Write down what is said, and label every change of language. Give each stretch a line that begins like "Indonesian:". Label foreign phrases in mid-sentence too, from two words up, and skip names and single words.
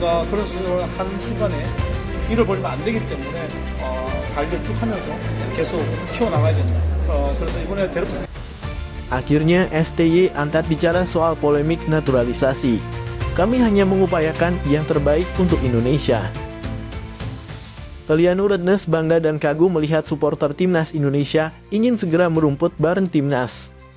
Korean: 그런 하는 순간에 잃어버리면 안 되기 때문에 관리를 쭉 하면서 계속 키워나가야 된다. 그래서 이번에
Indonesian: Akhirnya STY angkat bicara soal polemik naturalisasi. Kami hanya mengupayakan yang terbaik untuk Indonesia. Liano Rednes bangga dan kagum melihat supporter timnas Indonesia ingin segera merumput bareng timnas.